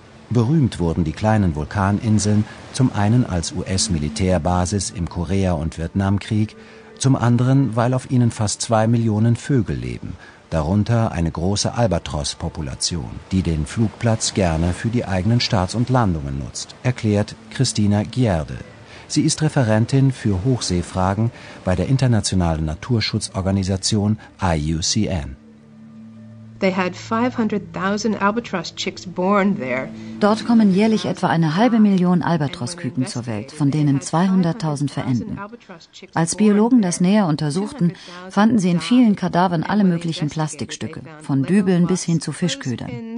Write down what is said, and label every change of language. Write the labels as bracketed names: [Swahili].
[German] Berühmt wurden die kleinen Vulkaninseln zum einen als US-Militärbasis im Korea- und Vietnamkrieg, zum anderen, weil auf ihnen fast 2 Millionen Vögel leben, darunter eine große Albatros-Population, die den Flugplatz gerne für die eigenen Starts und Landungen nutzt, erklärt Christina Gierde. Sie ist Referentin für Hochseefragen bei der internationalen Naturschutzorganisation IUCN. [English] They had 500,000 albatross chicks born there. [German] Dort kommen jährlich etwa 500,000 Albatrossküken zur Welt, von denen 200,000 verenden. Als Biologen das näher untersuchten, fanden sie in vielen Kadavern alle möglichen Plastikstücke, von Dübeln bis hin zu Fischködern.